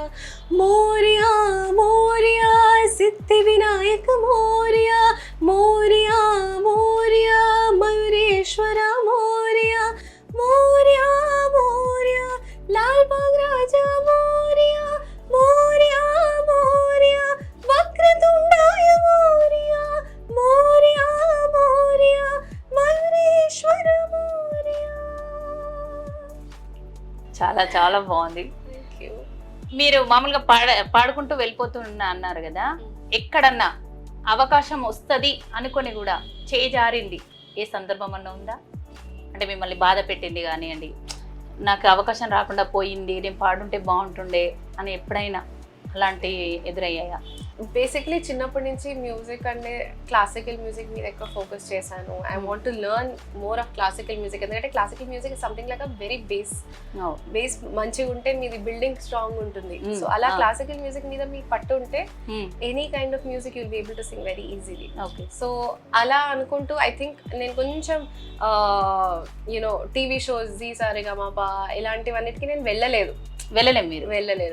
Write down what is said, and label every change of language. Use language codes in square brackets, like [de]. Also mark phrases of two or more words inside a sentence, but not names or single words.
[mr] मोरया मोरया सिद्धि विनायक मोरया, मोरया मोरया मयूरेश्वरा मोरया, मोरया मोरया लाल बाग राजा मोरया, मोरया मोरया वक्रतुंडाय मोरया, मोरया मोरया मयूरेश्वर मोरया. [te] చాలా చాలా బాగుంది. మీరు మామూలుగా పాడుకుంటూ వెళ్ళిపోతున్నా అన్నారు కదా, ఎక్కడన్నా అవకాశం వస్తుంది అనుకొని కూడా చేజారింది ఏ సందర్భం అన్నా ఉందా? అంటే మిమ్మల్ని బాధ పెట్టింది కానివ్వండి, నాకు అవకాశం రాకుండా పోయింది, నేను పాడుంటే బాగుంటుండే అని ఎప్పుడైనా అలాంటి ఎదురయ్యాయా? బేసిక్లీ చిన్నప్పటి నుంచి మ్యూజిక్ అంటే [en] classical music [te] మీద ఎక్కువ ఫోకస్ చేశాను. [en] I want to learn more of classical music. ఎందుకంటే classical music is something like a very base [te] మంచిగా ఉంటే మీది [en] building strong ఉంటుంది. so అలా classical music [te] మీద మీకు పట్టు ఉంటే [en] any kind of music you'll be able to sing very easily. [te] సో అలా అనుకుంటూ [en] I think [te] నేను కొంచెం యూనో [en] TV shows [te] జీ సారేగామాపా ఇలాంటివన్నిటికీ నేను వెళ్ళలేదు.